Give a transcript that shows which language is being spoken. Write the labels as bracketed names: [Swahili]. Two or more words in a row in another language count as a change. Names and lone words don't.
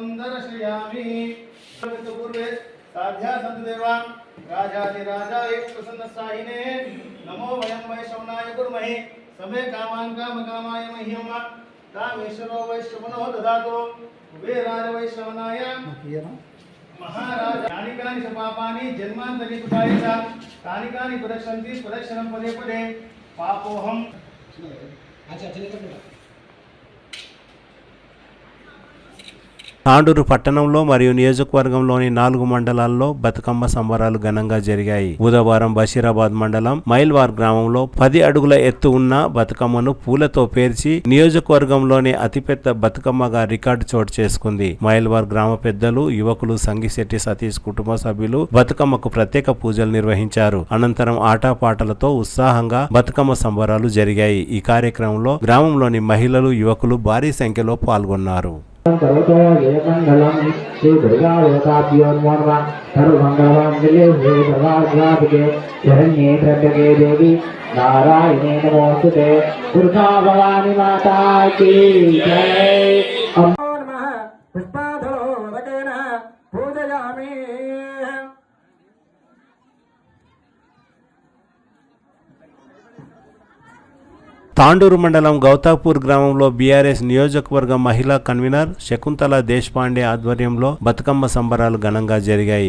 [Sanskrit] दर्शयामि पूर्वे साध्या संत देवान् राजाधिराजाय प्रसन्नसायिने नमो वयं वैष्णवाय कुर्महे समे कामान् कामकामाय मह्यम कामेश्वरो वैश्रवणो ददातु कुबेराय वैश्रवणाय महाराज कानिकानि च पापानि जन्मान्तरि कृताय च कानिकानि प्रदक्षन्ति प्रदक्षिणं पदे पदे पापोऽहम् [Telugu] తాండూరు పట్టణంలో మరియు నియోజకవర్గంలోని 4 మండలాల్లో బతుకమ్మ సంబరాలు ఘనంగా జరిగాయి. బుధవారం బషీరాబాద్ మండలం మైల్వార్ గ్రామంలో 10 అడుగుల ఎత్తు ఉన్న బతుకమ్మను పూలతో పేర్చి నియోజకవర్గంలోని అతిపెద్ద బతుకమ్మగా రికార్డు చోటు చేసుకుంది. మైల్వార్ గ్రామ పెద్దలు, యువకులు సంగిశెట్టి సతీష్ కుటుంబ సభ్యులు బతుకమ్మకు ప్రత్యేక పూజలు నిర్వహించారు. అనంతరం ఆటపాటలతో ఉత్సాహంగా బతుకమ్మ సంబరాలు జరిగాయి. ఈ కార్యక్రమంలో గ్రామంలోని మహిళలు, యువకులు భారీ సంఖ్యలో పాల్గొన్నారు. [Sanskrit] करोतो ये मंगलम श्री दुर्गा देवताभ्यो नमो नमः सर्वमंगलमांगल्ये शिवे सर्वार्थसाधिके शरण्ये त्र्यंबके देवी नारायणे नमोस्तुते [Hindi] दुर्गा भवानी माता की जय। [Sanskrit] नमो नमः पुष्पाधरोदकेन पूजयामि। [Telugu] తాండూరు మండలం గౌతాపూర్ గ్రామంలో బీఆర్ఎస్ నియోజకవర్గ మహిళా కన్వీనర్ శకుంతల దేశపాండే ఆధ్వర్యంలో బతుకమ్మ సంబరాలు ఘనంగా జరిగాయి.